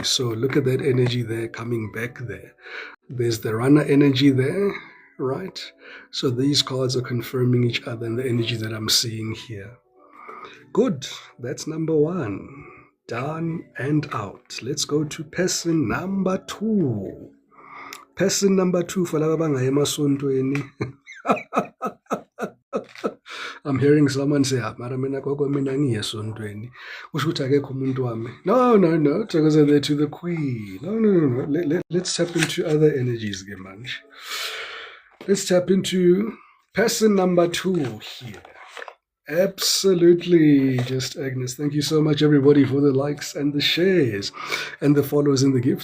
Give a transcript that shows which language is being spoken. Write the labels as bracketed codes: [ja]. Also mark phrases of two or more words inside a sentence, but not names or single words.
[en] So look at that energy there coming back there. There's the runner energy there, right? So these cards are confirming each other and the energy that I'm seeing here. Good. That's number one. Done and out. Let's go to person number two. Person number two for [zu] laba bangaye emasontweni. [en] I'm hearing someone say, [zu] mara mina gogo mina ngiye esontweni. Usho ukuthi akekho umuntu wami. [en] No. Because they're to the queen. No. Let's tap into other energies, Gemanj. Let's tap into person number two here. Absolutely, just Agnes. Thank you so much, everybody, for the likes and the shares and the follows and the gifts.